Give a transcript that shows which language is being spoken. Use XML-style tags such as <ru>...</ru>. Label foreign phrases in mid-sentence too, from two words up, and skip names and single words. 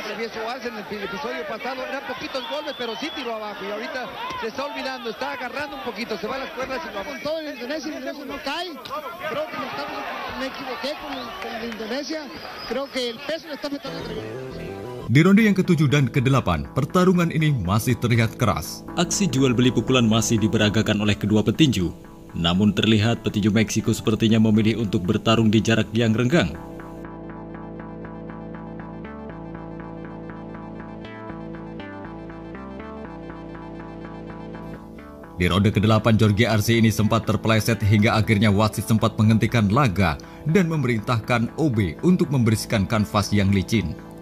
<es>Travieso Arce en el episodio pasado eran poquitos golpes, pero sí tiró abajo y ahorita se está olvidando, está agarrando un poquito, se va a las cuerdas y lo con todo en Indonesia no cae. Creo que me equivoqué con la Indonesia. Creo que el peso le está metiendo a</es> <id>Di ronde yang ke-7 dan ke-8, pertarungan ini masih terlihat keras. Aksi jual beli pukulan masih diberagakan oleh kedua petinju. Namun terlihat petinju Meksiko sepertinya memilih untuk bertarung di jarak yang renggang. Di ronde ke-8, Jorge Arce ini sempat terpeleset hingga akhirnya wasit sempat menghentikan laga dan memerintahkan OB untuk membersihkan kanvas yang licin.</id>